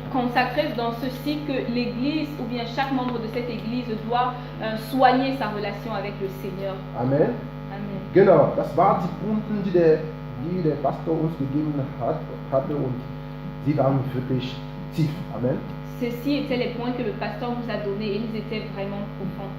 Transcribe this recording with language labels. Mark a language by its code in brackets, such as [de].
[fr] Consacré dans ceci que l'église ou bien chaque membre de cette église doit soigner sa relation avec le Seigneur. Amen. Amen. [de] Genau, das waren die Punkte, die der Pastor uns gegeben hatte und sie waren wirklich tief. Amen. [fr] Ceci étaient les points que le pasteur nous a donnés et ils étaient vraiment profonds.